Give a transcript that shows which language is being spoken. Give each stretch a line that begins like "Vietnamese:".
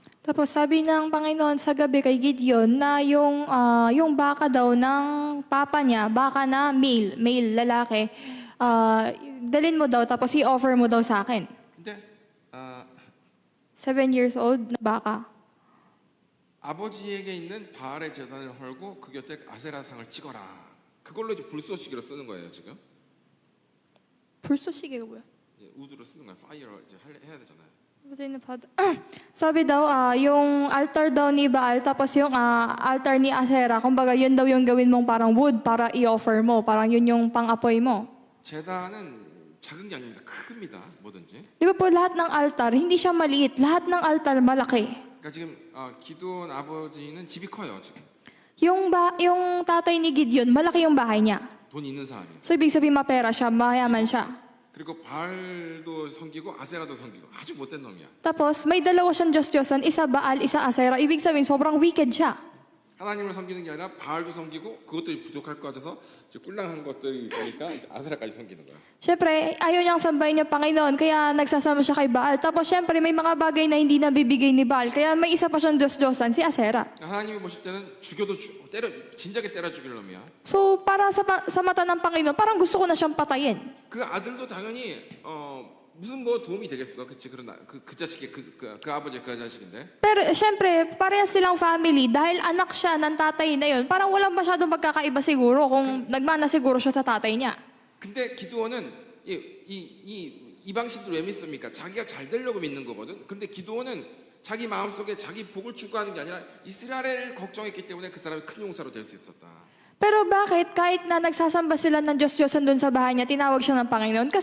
Filipino: Tapos sabi ng Panginoon sa gabi kay Gideon na yung baka daw ng papa niya, baka na male, lalaki, dalin mo daw tapos i-offer mo daw sa akin.
Korean: 근데
English: 7 years old
Filipino: na baka.
Korean: 아버지에게 있는 바알의 제단을 헐고 그 곁에 아세라상을 찍어라. 그걸로 이제 불쏘시개로 쓰는 거예요 지금. 불쏘시개가 뭐야? 우드로 쓰는 거예요. 파이어를 이제 해야 되잖아요.
Filipino: Sabi daw, yung altar daw ni Baal, tapos yung altar ni Asherah, kumbaga yun daw yung gawin mong parang wood para i-offer mo, parang yun yung pang-apoy mo.
Korean: 제단은 작은 게 아닙니다. 큽니다. 뭐든지.
Filipino: Di ba po lahat ng altar, hindi siya maliit, lahat ng altar malaki.
Korean: 그러니까 지금 기도원 아버지는 집이 커요 지금.
Filipino: Yung tatay ni Gideon, malaki yung bahay niya.
Korean: 돈 있는 사람이에요.
Filipino: So, ibig sabihin mapera siya, mayaman siya.
Korean: 그리고 바알도 섬기고 아세라도 섬기고 아주 못된 놈이야.
Filipino: Tapos, may dalawa siyang Diyos-Diyosan, isa Baal, isa Asera. Ibig sabihin, sobrang wicked siya.
Korean: 하나님을 섬기는 게 아니라 바알도 섬기고 그것들이 부족할 것 같아서 이제 꿀랑한 것들이 있으니까 이제 아세라까지 섬기는 거야.
Filipino: Siyempre, ayaw niyang sambahin yung Panginoon, kaya nagsasama siya kay Baal. Tapos, siyempre, may mga bagay na hindi nabibigay ni Baal, kaya may isa pa siyang Diyos-Diyosan, si Asera.
Korean: 하나님이 보실 때는 죽여도 때려 진작에 때려 죽일 놈이야.
Filipino: So, para sa mata ng Panginoon, parang gusto ko na siyang patayin.
Korean: 그 아들도 당연히 무슨 뭐 도움이 되겠어, 그치? 그 자식이 그 아버지 그 자식인데.
Filipino: Pero, siyempre, parehas silang family. Dahil anak siya ng tatay na yun, parang walang masyadong magkakaiba siguro kung nagmana siguro siya sa tatay niya.
Korean: 근데 기드온은 이 이방신들 왜 믿습니까? 자기가 잘 되려고 믿는 거거든. 근데 기드온은 자기 마음속에 자기 복을 추구하는 게 아니라 이스라엘을 걱정했기 때문에 그 사람이 큰 용사로 될 수 있었다.
Filipino: Pero bakit kahit na nagsasamba sila ng Diyos-Diyosan doon sa bahay niya, tinawag siya ng Panginoon?